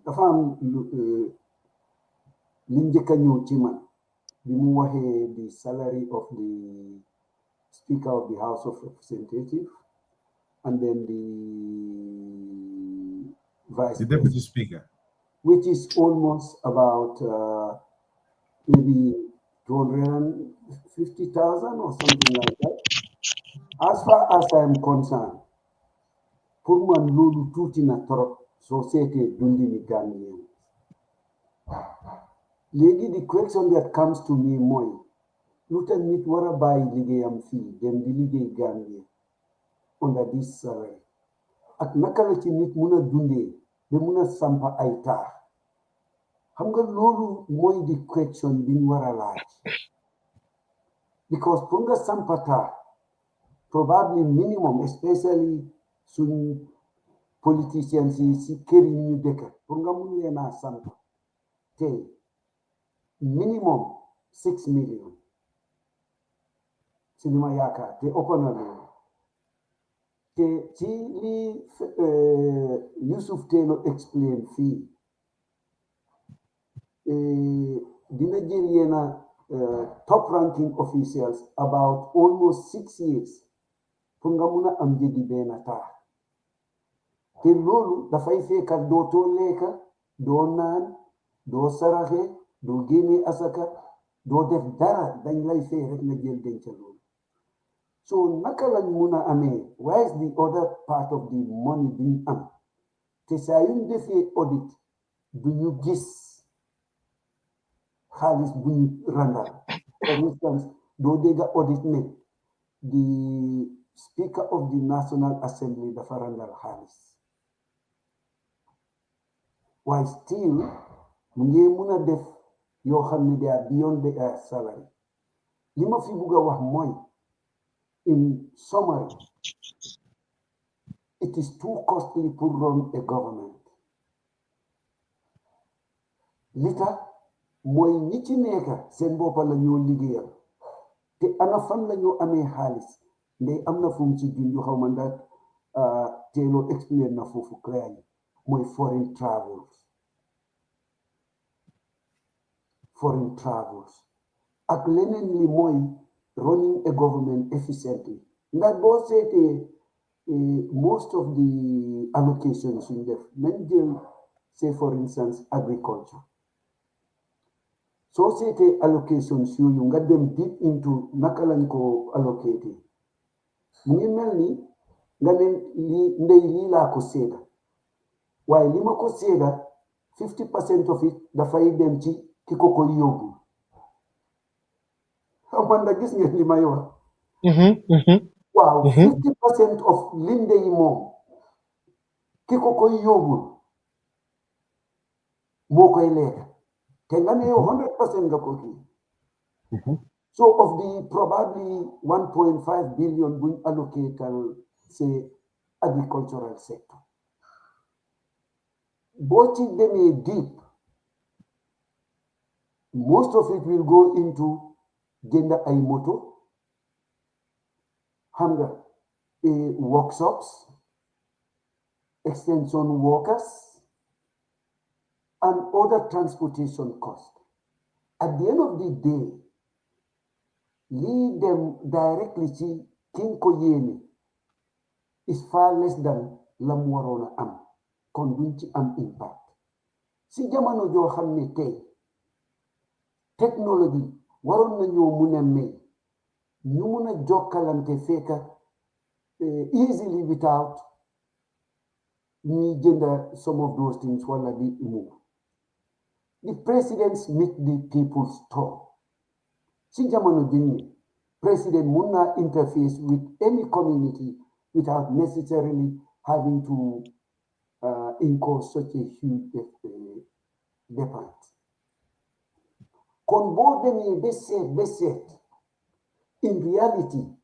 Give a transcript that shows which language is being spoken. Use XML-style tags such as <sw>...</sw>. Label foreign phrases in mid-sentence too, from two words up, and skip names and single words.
<en>The farm Linjekanyu Chiman, the salary of the Speaker of the House of Representatives, and then the Deputy Speaker, which is almost about maybe 250,000 or something like that. As far as I'm concerned,</en> <wo>pour man loolu tuuti na trop soo seetee dundi ni Gambien léegi</wo> <en>the question that comes to me</en> <wo>mooy lu tax nit war a bàyyi liggéeyam fii dem di liggéey Gambie</wo> <en>under this salary</en> <wo>ak naka la ci nit mun a dundee ba mun a sampa ay taax xam nga loolu mooy di question bi ñu war a laaj because pour nga sampa taax probably minimum especially suñ politicians yi si kër yi ñu dëkk pour nga mun leen a sampa tey minimum 6 million si li ma yaakaar te ëpp na loolu te ci li Yusuf Taylor explain fii dina jël yenn</wo> <en>top ranking officials about almost 6 years</en> <wo>pour nga mun a am jëgi benn taax te loolu dafay fekk dootoo lekka doo naan doo saraxe doo génne asaka doo def dara dañ lay fay rek nga jël denc loolu so naka lañ mun a amee</wo> <en>why is the other part of the money</en> <wo>biñ am te saa yuñ defee audit du ñu gis xaalis bu ñu randal</wo> <en>for instance</en> <wo>doo dégg audit ne</wo> <en>the speaker of the National Assembly</en> <wo>dafa randal xaalis waaye still mu ngi mun a def yoo xam ne</wo> <en>they are beyond their salary</en> <wo>li ma fi bugg a wax mooy</wo> <en>in summary it is too costly to run a government</en> <wo>li tax mooy ñi ci nekk seen boppa la ñoo liggéeyal te ana fan la ñoo amee xaalis ndey am na fu mu ci junju xaw ma ndax Taylor explain na foofu clearly mooy foreign travels ak leneen li mooy</wo> <en>running a government efficiently</en> <wo>ndax boo seetee</wo> <en>most of the allocations</en> <wo>suñ def nañ jël</wo> <en>say for instance agriculture</en> <wo>soo seetee allocations yooyu nga dem</wo> <en>deep into</en> <wo>naka lañ ko allocate mu ngi mel ni nga ne lii laa ko seeda waaye li ma ko seeda</wo> <en>50% of it</en> <wo>dafay dem ci ki ko koy yóbbu xam nga gis ngeen li may wax waaw</wo> <en>50% of</en> <wo>linde yi moom ki ko koy yóbbu moo koy lekk te nga ne yow 100% nga ko kii so</wo> <en>of the probably 1.5 billion</en> <wo>buñ allocatal</wo> <en>say agricultural sector</en> <wo>boo ci demee</wo> <en>deep most of it will go into</en> <wo>jënd ay moto xam nga</wo> <en>workshops extension workers and other transportation costs at the end of the day</en> <wo>lii dem directly ci kiñ ko yéene</wo> <en>is far less than</en> <wo>la mu waroon a am kon duñ ci am impact si jamono joo xam ne tey technology waroon nañoo mun a may ñu mun a jokkalante fekka easily without ñuy jënda</wo> <en>some of those things</en> <wo>wala di</wo> <en>move the presidents meet the people's talk</en> <wo>si jamono ji</wo> <en>president</en> <wo>mun naa</wo> <en>interface with any community without necessarily having to incur such a huge depense</en> <wo>kon boo demee ba seet</wo> <en>in reality</en>